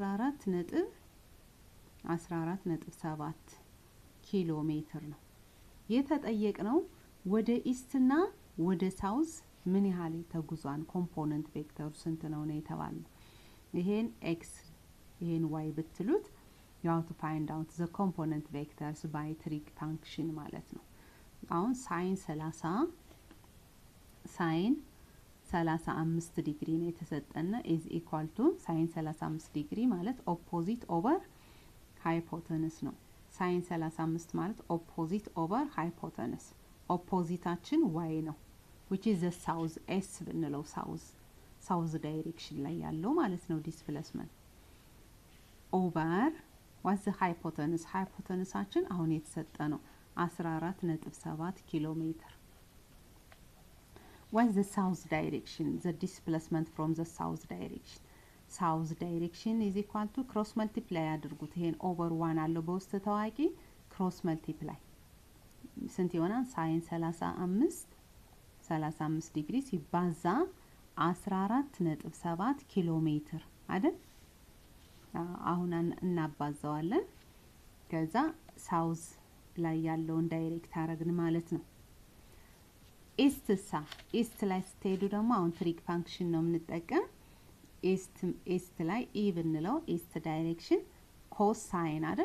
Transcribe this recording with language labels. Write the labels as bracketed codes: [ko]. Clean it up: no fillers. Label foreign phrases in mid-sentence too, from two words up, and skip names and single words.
[am] 14.7 ኪሎ ሜትር ነው የተጠየቅነው። ወደ ኢስትና ወደ ሳውዝ ምን ያህል ተጉዟን [en] component vector [am] ስንት ነው ነው የተባለው። ይሄን ኤክስ ይሄን ዋይ ብትሉት [en] you have to find out the component vectors by trig function [am] ማለት ነው። አሁን ሳይን 35 ዲግሪ ነው የተሰጠና [en] is equal to sine 35 degree [am] ማለት [en] opposite over hypotenuse [am] ነው። ሳይን 35 ማለት [en] opposite over hypotenuse ኦፖዚታችን y ነው which is the south s ብንለው south direction [am] ላይ ያለው ማለት ነው [en] displacement over what's the hypotenuse hypotenuseአችን [am] አሁን የተሰጠ ነው 14.7 ኪሎ ሜትር። [en] what's the south direction the displacement from the south direction is equal to cross multiply [am] አድርጉት። ይሄን [en] over 1 [am] አለው በውስጥ ታዋቂ [en] cross multiply [am] ስንት ይሆናል? [en] sine 35 degree [am] ሲባዛ 14.7 ኪሎ ሜትር አይደል? አሁን እናባዛዋለን። ከዛ ሳውዝ ላይ ያለውን ዳይሬክት አረግን ማለት ነው። ኢስት ላይ ስትሄዱ ደግሞ አሁን [en] trig function [am] ነው የምንጠቀም። ኢስት ላይ ኢ ብንለው [en] east direction [am] ኮሳይን አይደል?